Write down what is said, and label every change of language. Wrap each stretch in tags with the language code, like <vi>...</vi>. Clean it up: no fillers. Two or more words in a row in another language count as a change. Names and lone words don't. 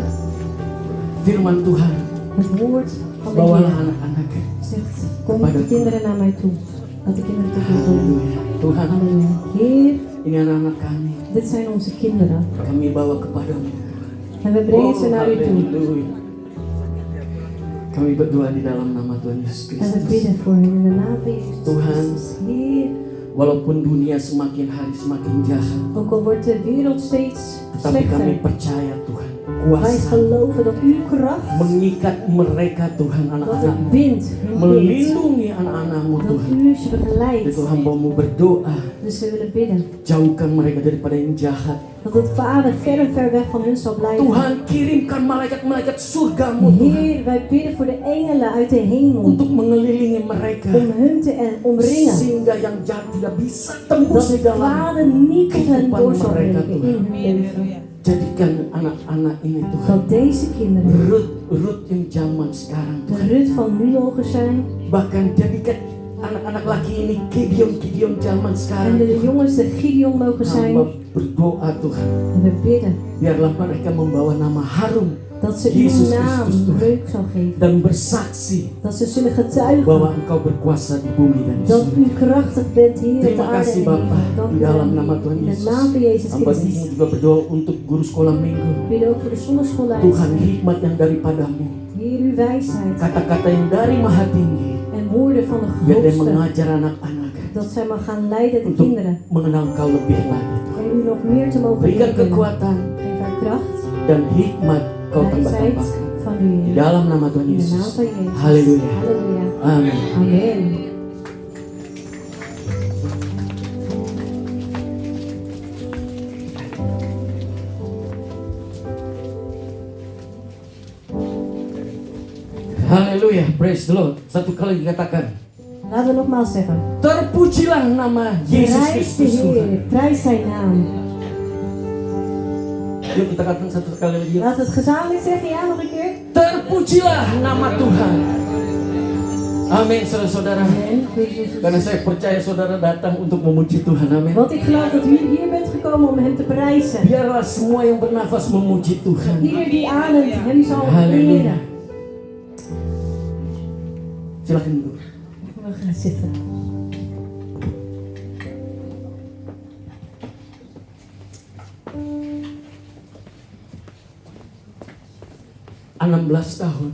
<id>Firman Tuhan,</id> <nl>Het woord van de</nl> <id>bawalah</id> <nl>Heer</nl> <id>anak-anak.</id> <nl>zegt, kom de kinderen naar mij toe. Laat de kinderen toe komen.</nl> <id>Haleluya. Tuhan,</id> <nl>Halleluja. Heer,</nl> <id>ini anak-anak kami.</id> <nl>dit zijn onze kinderen.</nl> <id>Kami bawa kepadamu.</id> <nl>En we brengen ze naar u toe.</nl> <id>haleluya. Kami berdoa di dalam nama Tuhan Yesus</id> <nl>En we</nl> <id>Kristus.</id> <nl>bidden voor hen in de naam van Jezus</nl> <id>Tuhan.</id> <nl>Christus. Heer,</nl> <id>Walaupun dunia semakin hari semakin jahat,</id> <nl>ook al wordt de wereld steeds</nl> <id>tapi kami</id> <nl>slechter,</nl> <id>percaya Tuhan,</id> <nl>Wij</nl> <id>kuasa</id> <nl>geloven dat uw kracht,</nl> <id>mengikat mereka Tuhan,</id> <nl>dat</nl> <id>anak-anak,</id> <nl>het bindt, hun bindt.</nl> <id>melindungi anak-anakmu</id> <nl>Dat</nl> <id>Tuhan.</id> <nl>u ze begeleidt.</nl> <id>Itu hambamu berdoa,</id> <nl>Dus we willen bidden.</nl> <id>jauhkan mereka daripada yang jahat.</id> <nl>Dat het kwade ver en ver weg van hun zal blijven.</nl> <id>Tuhan, kirimkan malaikat-malaikat surgamu Tuhan,</id> <nl>Heer, wij bidden voor de engelen uit de hemel.</nl> <id>untuk mengelilingi mereka,</id> <nl>Om hun te omringen.</nl> <id>sehingga yang jahat tidak bisa tembus</id> <nl>Dat</nl> <id>di</id> <nl>het</nl> <id>dalam.</id> <nl>kwade niet tot hen door zal breken in hun leven.</nl> <id>Jadikan anak-anak ini Tuhan,</id> <nl>Dat deze kinderen</nl> <id>Rut yang zaman sekarang</id> <nl>de</nl> <id>Tuhan.</id> <nl>Rut van nu mogen zijn.</nl> <id>Bahkan jadikan anak-anak laki ini Gideon zaman</id> <nl>En</nl> <id>sekarang.</id> <nl>de jongens de Gideon mogen zijn.</nl> <id>Hamba berdoa Tuhan,</id> <nl>En we bidden</nl> <id>biarlah mereka membawa nama harum</id> <nl>dat ze</nl> <id>Yesus</id> <nl>uw naam</nl> <id>Kristus Tuhan,</id> <nl>reuk zal geven.</nl> <id>dan bersaksi</id> <nl>Dat ze zullen getuigen</nl> <id>bahwa Engkau berkuasa di bumi dan di</id> <nl>dat</nl> <id>surga.</id> <nl>u krachtig bent hier op de</nl> <id>Terima</id> <nl>aarde en</nl> <id>kasih</id> <nl>in de</nl> <id>Bapa,</id> <nl>hemel. Dank</nl> <id>di</id> <nl>u</nl> <id>dalam</id> <nl>wel.</nl> <id>nama Tuhan</id> <nl>In de</nl> <id>Yesus.</id> <nl>naam van Jezus</nl> <id>Hamba</id> <nl>Christus.</nl> <id>ingin juga berdoa untuk guru sekolah minggu.</id> <nl>We bidden ook voor de zondagschoolleiders.</nl> <id>Tuhan, hikmat yang daripadamu,</id> <nl>Heer, uw wijsheid</nl> <id>kata-kata yang dari Maha Tinggi,</id> <nl>en woorden van de</nl> <id>biar dia</id> <nl>Hoogste.</nl> <id>mengajar anak-anak</id> <nl>Dat zij mag gaan leiden de</nl> <id>untuk</id> <nl>kinderen.</nl> <id>mengenal Engkau lebih lagi Tuhan.</id> <nl>Om u nog meer te mogen</nl> <id>Berikan</id> <nl>leren kennen.</nl> <id>kekuatan</id> <nl>Geef haar kracht,</nl> <id>dan hikmat Kau</id> <nl>wijsheid</nl> <id>tambah-tambahkan.</id> <nl>van u,</nl> <id>Di</id> <nl>Heer.</nl> <id>dalam nama Tuhan</id> <nl>In de naam</nl> <id>Yesus.</id> <nl>van Jezus.</nl> <id>Haleluya.</id> <nl>Halleluja.</nl> <id>Amin.</id> <nl>Amen.</nl> <id>Haleluya.</id> <en>Praise the Lord.</en> <id>Satu kali katakan,</id> <nl>Laten we nogmaals zeggen.</nl> <id>terpujilah nama Yesus</id> <nl>Prijs de</nl> <id>Kristus Tuhan.</id> <nl>Heer, prijs zijn naam.</nl> <id>Yuk kita katakan satu kali lagi. Yuk.</id> <nl>Laten we het gezamenlijk zeggen, ja, nog een keer.</nl> <id>Terpujilah nama Tuhan. Amin, saudara-saudara.</id> <nl>Amen. Heer Jezus.</nl> <id>Karena saya percaya saudara datang untuk memuji Tuhan. Amin.</id> <nl>Want ik geloof dat u hier bent gekomen om hem te prijzen.</nl> <id>Biarlah semua yang bernafas memuji Tuhan.</id> <nl>Ieder die ademt hem zal Halleluja. eren.</nl> <id>Silakan duduk.</id> <nl>We gaan zitten.</nl> <id>Enam 16 tahun.</id>